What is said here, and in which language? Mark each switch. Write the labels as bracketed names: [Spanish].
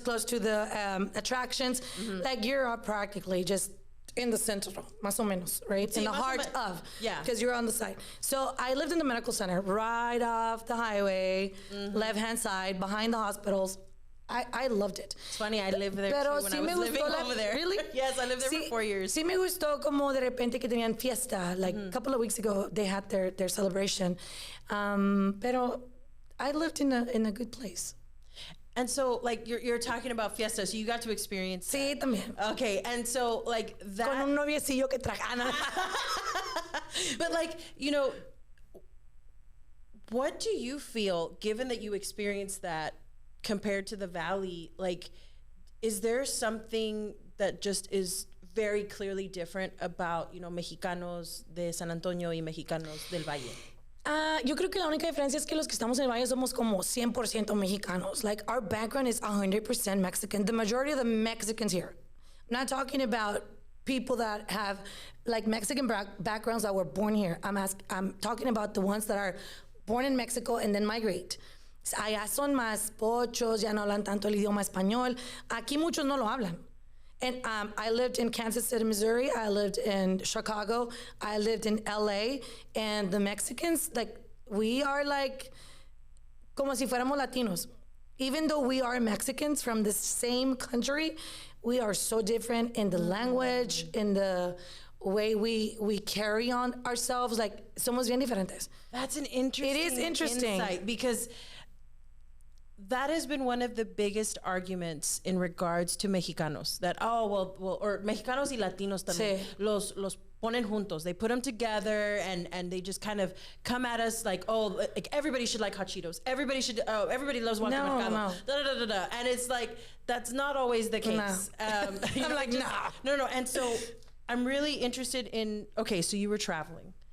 [English] It's close to the attractions. Mm-hmm. Like, you're practically just in the center, [Spanish] más o menos, [English] right? In the heart of, because you're on the side. So I lived in the medical center, right off the highway, left-hand side, behind the hospitals. I loved it. It's funny, I lived there too when I was living over there. Really? Yes, I lived there for 4 years. [Spanish] Sí me gustó como de repente que tenían fiesta. [English] Like a couple of weeks ago, they had their celebration. Pero I lived in a good place. And so, like, you're talking about fiesta, so you got to experience that. [Spanish] Sí, también. [English] Okay, and so, like, that... [Spanish] Con un noviecillo que traga. [English] But, like, you know, what do you feel, given that you experienced that, compared to the Valley? Like, is there something that just is very clearly different about, you know, [Spanish] Mexicanos de San Antonio y Mexicanos del Valle? Yo creo que la única diferencia es que los que estamos en el Valle somos como 100% mexicanos. [English] Like, our background is 100% Mexican. The majority of the Mexicans here. I'm not talking about people that have like Mexican backgrounds that were born here. I'm talking about the ones that are born in Mexico and then migrate. [Spanish] Allá son más pochos, ya no hablan tanto el idioma español. Aquí muchos no lo hablan. [English] And I lived in Kansas City, Missouri. I lived in Chicago. I lived in LA. And the Mexicans, like, we are like, [Spanish] como si fuéramos Latinos. [English] Even though we are Mexicans from the same country, we are so different in the language, in the way we carry on ourselves. [Spanish] Like, somos bien diferentes. [English] That's an interesting It is interesting. Insight, because that has been one of the biggest arguments in regards to Mexicanos. That, well, or [Spanish] Mexicanos y Latinos también. Sí. Los ponen juntos. [English] They put them together, and they just kind of come at us like, like everybody should like hot Cheetos. Everybody loves Wonka Mercado. No. Da, da, da, da. And it's like, that's not always the case. No. I'm like, no. And so I'm really interested in, okay, so you were traveling.